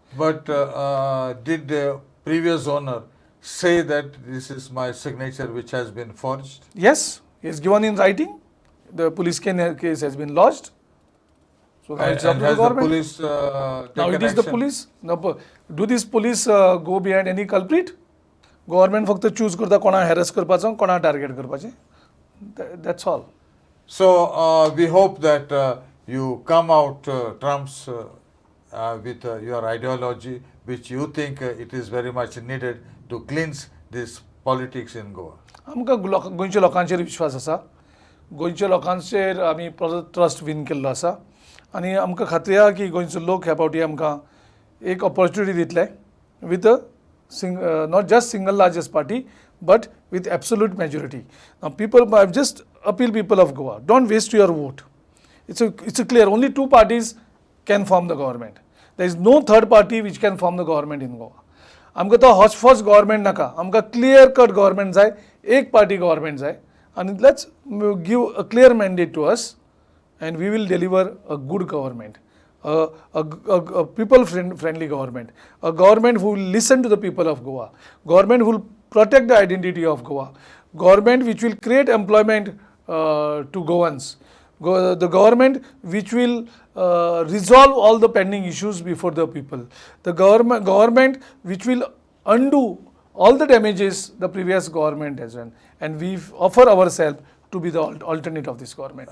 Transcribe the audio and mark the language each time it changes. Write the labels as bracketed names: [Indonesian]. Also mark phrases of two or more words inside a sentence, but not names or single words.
[English] But did the previous owner say that this is my signature which has been forged? Yes, it's given in writing. The police case has been lodged. So now it's up And to the has the government. police Now taken it is the action? police. Now, do these police go behind any culprit? [Konkani] Government फक्त choose करता कोणा harass करपाचो, कोणा target करपाचें. [English] That's all. So we hope that you come out trumps with your ideology, which you think it is very much needed to cleanse this politics in Goa. [Konkani] आमकां गोंयच्या लोकांचेर विश्वास आसा. गोंयच्या लोकांचेर आमी [English] trust win [Konkani] केल्लो आसा आनी आमकां खात्री आहा की गोंयचो लोक ह्या फावटी आमकां एक ऑपॉर्च्युनिटी दितले [English] with not just single largest party but with absolute majority. Now people, I just appeal people of Goa, don't waste your vote. It's a clear, only two parties can form the government. There is no third party which can form the government in Goa. [Konkani] आमकां तो हॉच गव्हर्मेंट नाका, आमकां [English] clear cut government [Konkani] जाय, एक [English] party government [Konkani] जाय, आनी [English] let's give a clear mandate to us and we will deliver a good government, a people friendly government, a government who will listen to the people of Goa, government who will protect the identity of Goa, government which will create employment to Goans, the government which will resolve all the pending issues before the people, the government which will undo all the damages the previous government has done, and we offer ourselves to be the alternate of this government.